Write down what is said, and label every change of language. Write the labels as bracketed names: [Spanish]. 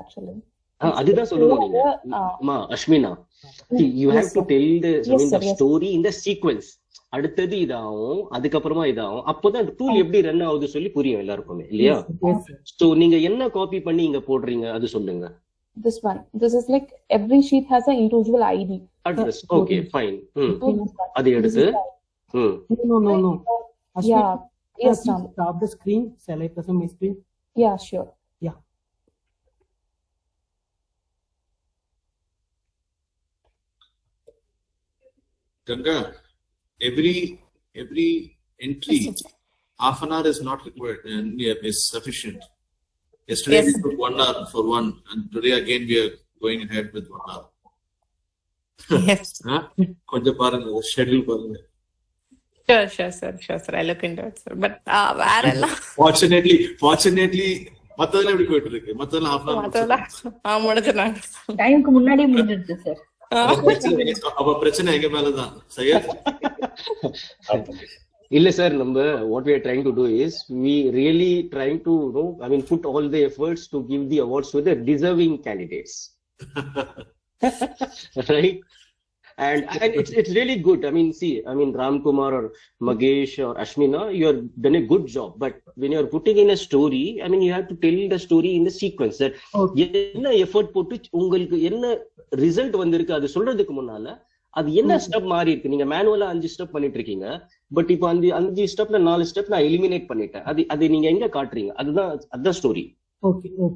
[English] actually [Tamil] அதுதான் சொல்லணும் நீங்க. [English] Asmina, you have to tell the story in the sequence. [Tamil] அடுத்தது இதாகும், அதுக்கப்புறமா இதாகும். அப்போதான் டூல் எப்படி ரன் ஆகுது சொல்லி புரியும் எல்லாருக்குமே, இல்லையா? சோ நீங்க என்ன காப்பி பண்ணி இங்க போடுறீங்க அது சொல்லுங்க. [English] This is like every sheet has an individual ID address. Okay, fine. [Tamil] அது எடுத்து [English] No. Yeah. Yes, stop the screen. Shall I present my screen? Yeah, sure. Yeah. Ganga, every entry, half an hour is not required and is sufficient. Yesterday we took 1 hour for one, and today again we are going ahead with 1 hour. Yes. [Tamil] கொஞ்சம் பாருங்க, schedule பாருங்க. [English] Sure, sir. I look into it, sir. But [Tamil] வேற எல்லாம் fortunately மத்ததெல்லாம் எப்படி போயிட்டு இருக்கு? [English] மத்ததெல்லாம் half an hour [Tamil] முடிஞ்சிட்டாங்க. டைமுக்கு முன்னாடி முடிஞ்சிருச்சு சார். அப்ப பிரச்சனை எங்க மேலதான். சையத் இல்ல சார், நம்ம [English] what we are trying to do is we really trying to put all the efforts to give the awards to the deserving candidates. Right? And it's really good. Ram Kumar or Magesh or Ashmina, you have done a good job. But when you are putting in a story, you have to tell the story in the sequence. [Tamil] That என்ன effort போட்டு உங்களுக்கு என்ன result வந்திருக்கு அது சொல்றதுக்கு முன்னால அது என்ன ஸ்டெப் மாறி இருக்கு. நீங்க மேனுவலா 5 ஸ்டெப் பண்ணிட்டு இருக்கீங்க, பட் இப்போ அந்த 5 ஸ்டெப்ல 4 ஸ்டெப் நான் எலிமினேட் பண்ணிட்டேன். அது நீங்க எங்க காட்டுறீங்க? அதுதான் ஸ்டோரி. [English] Okay.